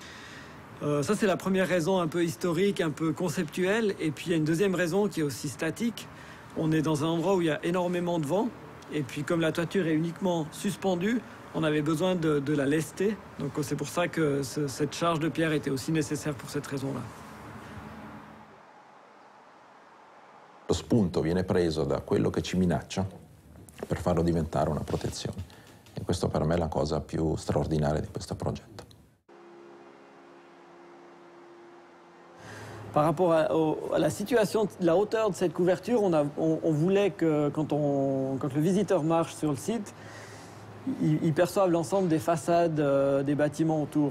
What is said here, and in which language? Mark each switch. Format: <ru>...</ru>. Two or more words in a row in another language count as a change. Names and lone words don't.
<fr>Ça, c'est la première raison un peu historique, un peu conceptuelle. Et puis, il y a une deuxième raison qui est aussi statique. On est dans un endroit où il y a énormément de vent. Et puis, comme la toiture est uniquement suspendue, on avait besoin de la lester. Donc, c'est pour ça que cette charge de pierre était aussi nécessaire pour cette raison-là.</fr> <it>Lo spunto viene preso da quello che ci minaccia per farlo diventare una protezione. E questo per me è la cosa più straordinaria di questo progetto.</it> <fr>Par rapport à la situation, la hauteur de cette couverture, on voulait que quand le visiteur marche sur le site, il perçoive l'ensemble des façades des bâtiments autour.</fr>